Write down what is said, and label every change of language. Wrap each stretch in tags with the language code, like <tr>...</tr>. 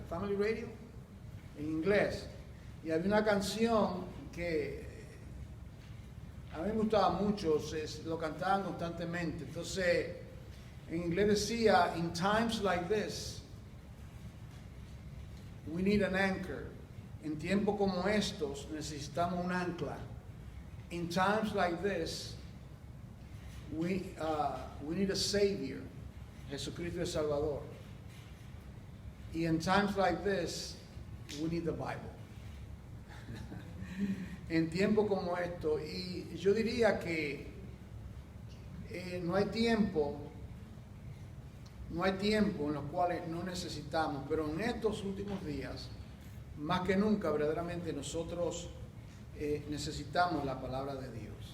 <es>Family Radio, en inglés. Y había una canción que a mí me gustaba mucho, lo cantaban constantemente. Entonces, en inglés decía,</es> <en>in times like this, we need an anchor.</en> <es>En tiempos como estos necesitamos un ancla.</es> <en>In times like this, we need a savior.</en> <es>Jesucristo el Salvador.</es> <en>Y in times like this, we need the Bible.</en> <es>En tiempos como esto, y yo diría que no hay tiempo en los cuales no necesitamos, pero en estos últimos días, más que nunca, verdaderamente nosotros necesitamos la palabra de Dios.</es>